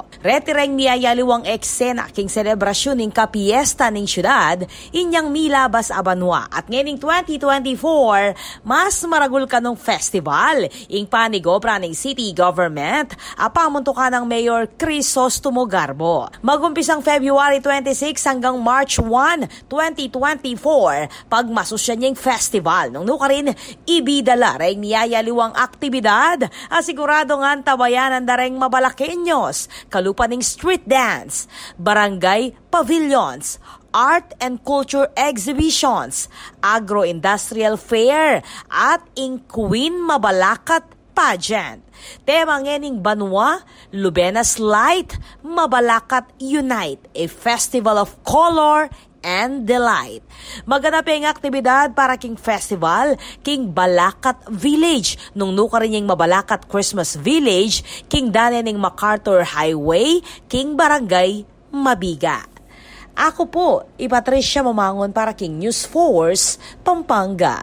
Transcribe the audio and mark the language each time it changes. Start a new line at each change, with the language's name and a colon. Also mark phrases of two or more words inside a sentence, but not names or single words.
Pampanga: Retireng niyayaliwang eksena king selebrasyon ning kapiesta ning syudad inyang milabas a banwa at ngening 2024 mas maragul kanong festival ing panigobra ning City Government apamuntukan ng Mayor Crisostomo Garbo. Magumpisang February 26 hanggang March 1, 2024, pagmasusya niyang festival. Nung nukarin, ibidala rin niyayaliwang aktibidad, asigurado nga tabayanan na rin Mabalaqueños, kalupaning
English: street dance, barangay pavilions, art and culture exhibitions, agro-industrial fair,
Pampanga: at ing Queen Mabalacat pageant. Tema ngening banwa, Lubenas Light, Mabalacat Unite, a festival of color and delight. Maganap ang aktibidad para king festival, king Balacat Village, nung nuka rin yung Mabalacat Christmas Village, king dane ning MacArthur Highway, king Barangay Mabiga. Ako po, Patricia Mamangon para King News Force, Pampanga.